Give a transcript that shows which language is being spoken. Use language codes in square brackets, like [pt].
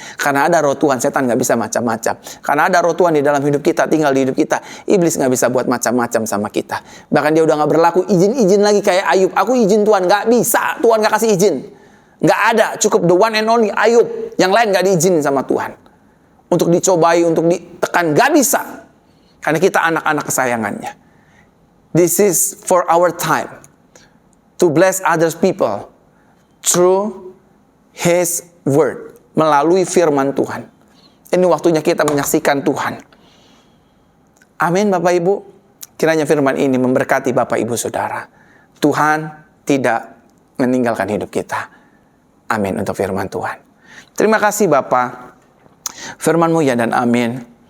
[id] Karena ada roh Tuhan, setan nggak bisa macam-macam. Karena ada roh Tuhan di dalam hidup kita, tinggal di hidup kita, iblis nggak bisa buat macam-macam sama kita. Bahkan dia udah nggak berlaku izin-izin lagi kayak Ayub. Aku izin Tuhan, nggak bisa. Tuhan nggak kasih izin. Nggak ada, cukup [en] the one and only [id] Ayub. Yang lain nggak diizinin sama Tuhan. Untuk dicobai, untuk ditekan, nggak bisa. Karena kita anak-anak kesayangannya. [en] This is for our time to bless others people through His word, [id] melalui firman Tuhan. Ini waktunya kita menyaksikan Tuhan. Amin, Bapak Ibu. Kiranya firman ini memberkati Bapak Ibu Saudara. Tuhan tidak meninggalkan hidup kita. Amin untuk firman Tuhan. Terima kasih Bapa. Firman-Mu ya dan amin.